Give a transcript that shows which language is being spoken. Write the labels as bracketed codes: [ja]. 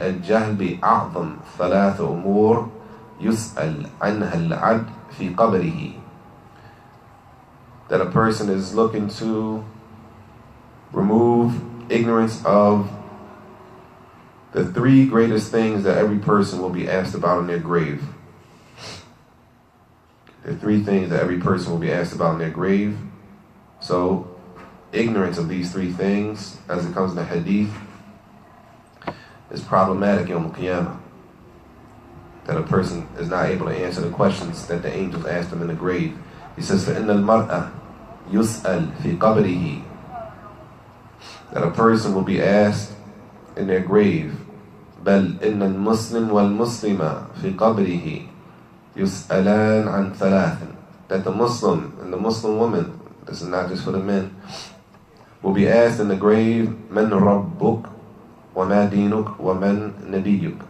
[ar] الجهل بأعظم ثلاث أمور يسأل عنها العبد في قبره. [en] That a person is looking to remove ignorance of the three greatest things that every person will be asked about in their grave. There are three things that every person will be asked about in their grave. So, ignorance of these three things, as it comes in the hadith, is problematic Yawm al-Qiyamah. That a person is not able to answer the questions that the angels ask them in the grave. [ar] He says, فَإِنَّ الْمَرْأَ يُسْأَلْ فِي قَبْرِهِ. [en] That a person will be asked in their grave, بَلْ إِنَّ الْمُسْلِمْ وَالْمُسْلِمَ فِي قَبْرِهِ يُسْأَلَانْ عَنْ ثَلَاثٍ. That the Muslim and the Muslim woman, this is not just for the men, will be asked in the grave, Man Rabbuk, wa ma dinuk, wa man nabiyyuk.